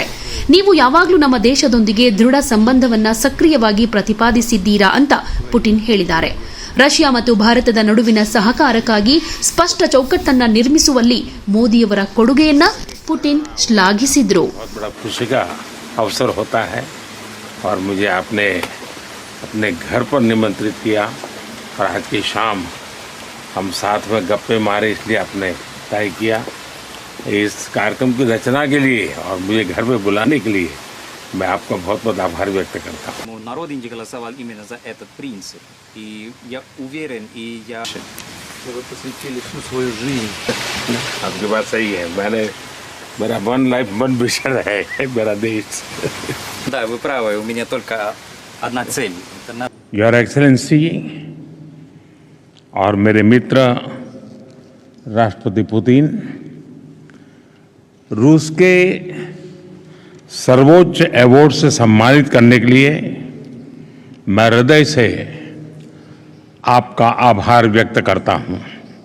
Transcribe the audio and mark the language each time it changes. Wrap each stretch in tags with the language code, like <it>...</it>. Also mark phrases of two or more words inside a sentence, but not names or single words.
<kn>ನೀವು ಯಾವಾಗಲೂ ನಮ್ಮ ದೇಶದೊಂದಿಗೆ ದೃಢ ಸಂಬಂಧವನ್ನ ಸಕ್ರಿಯವಾಗಿ ಪ್ರತಿಪಾದಿಸಿದ್ದೀರಾ ಅಂತ ಪುಟಿನ್ ಹೇಳಿದ್ದಾರೆ. ರಷ್ಯಾ ಮತ್ತು ಭಾರತದ ನಡುವಿನ ಸಹಕಾರಕ್ಕಾಗಿ ಸ್ಪಷ್ಟ ಚೌಕಟ್ಟನ್ನ ನಿರ್ಮಿಸುವಲ್ಲಿ ಮೋದಿಯವರ ಕೊಡುಗೆಯನ್ನ ಪುಟಿನ್ ಶ್ಲಾಘಿಸಿದ್ರು.</kn> <hi>अपने घर पर निमंत्रित किया और आज की शाम हम साथ में गप्पे मारे, इसलिए आपने तय किया. इस कार्यक्रम की रचना के लिए और मुझे घर पे बुलाने के लिए मैं आपका बहुत बहुत आभार व्यक्त करता हूँ.</hi> <ru>Народ Индии голосовал именно за этот принцип, и я уверен, и я... Вы посвятили всю свою жизнь.</ru> <hi>आपकी बात सही है. मेरा</hi> <en>one life one vision</en> <hi>है, मेरा देश.</hi> <ru>Да, вы правы, у меня только одна цель.</ru> <en>Your Excellency</en> <hi>और मेरे मित्र राष्ट्रपति पुतिन, रूस के सर्वोच्च अवार्ड से सम्मानित करने के लिए मैं हृदय से आपका आभार व्यक्त करता हूं.</hi>